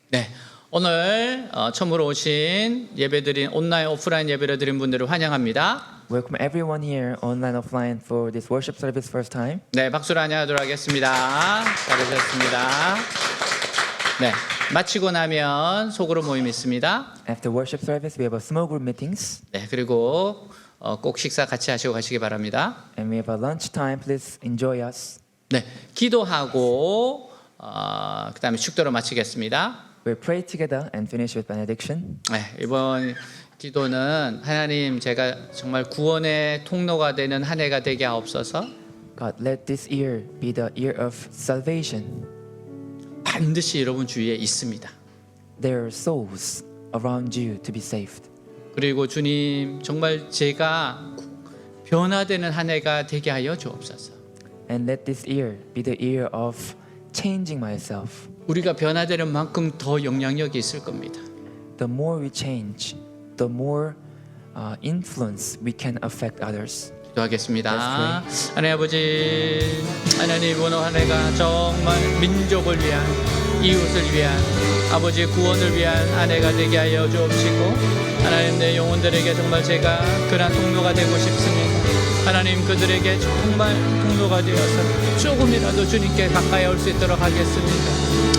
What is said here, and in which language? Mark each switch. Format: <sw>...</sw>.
<ko>네, 오늘 처음으로 오신 예배드린 온라인 오프라인 예배를 드린 분들을 환영합니다.</ko> <en>Welcome everyone here, online, offline, for this worship service first time.</en> <ko>네, 박수로 안녕하도록 하겠습니다. 잘하셨습니다. 네, 마치고 나면 소그룹 모임 있습니다.</ko> <en>After worship service, we have a small group meetings,</en> <ko>네, 그리고 꼭 식사 같이 하시고 가시기 바랍니다.</ko> <en>and we have a lunch time. Please enjoy us.</en> <ko>네, 기도하고 그다음에 축도로 마치겠습니다.</ko> <en>We'll pray together and finish with benediction.</en> <ko>네, 이번 기도는 하나님 제가 정말 구원의 통로가 되는 한 해가 되게 하옵소서.</ko> <en>God, let this year be the year of salvation.</en> <ko>반드시 여러분 주위에 있습니다.</ko> <en>There are souls around you to be saved.</en> <ko>그리고 주님 정말 제가 변화되는 한 해가 되게 하여 주옵소서.</ko> <en>And let this year be the year of changing myself.</en> <ko>우리가 변화되는 만큼 더 영향력이 있을 겁니다.</ko> <en>The more we change, the more influence we can affect others.</en> <ko>기도하겠습니다. 하나님 아버지, 하나님 오늘 한 해가 정말 민족을 위한, 이웃을 위한, 아버지의 구원을 위한 한 해가 되게 하여 주옵시고, 하나님 내 영혼들에게 정말 제가 그런 통로가 되고 싶습니다. 하나님 그들에게 정말 통로가 되어서 조금이라도 주님께 가까이 올 수 있도록 하겠습니다.</ko>